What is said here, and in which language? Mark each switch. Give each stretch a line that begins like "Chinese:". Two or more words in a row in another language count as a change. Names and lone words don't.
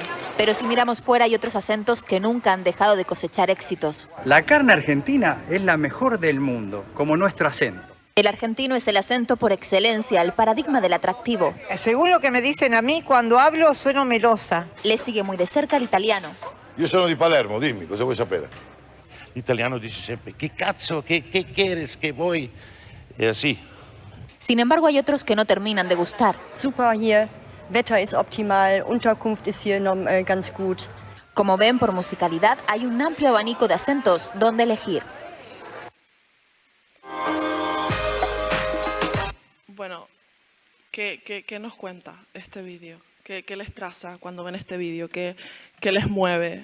Spanish: Pero si miramos fuera hay otros acentos que nunca han dejado de cosechar éxitos. La carne argentina es la mejor del mundo, como nuestro acento. El argentino es el acento por excelencia, el paradigma del atractivo. Según lo que me dicen a mí, cuando hablo sueno melosa. Le sigue muy de cerca el italiano.
Italian: Io sono di Palermo, dimmi, cosa vuoi sapere? L'italiano dice sempre, che cazzo,
Spanish: che quieres,
Italian: che vuoi?
Spanish: E así. Sin embargo, hay otros que no terminan de gustar.
German: Super hier, Wetter ist optimal, Unterkunft ist hier ganz gut.
Spanish: Como ven, por musicalidad hay un amplio abanico de acentos donde elegir. Bueno, ¿qué nos cuenta este vídeo? ¿Qué les traza cuando ven este vídeo? ¿Qué les mueve?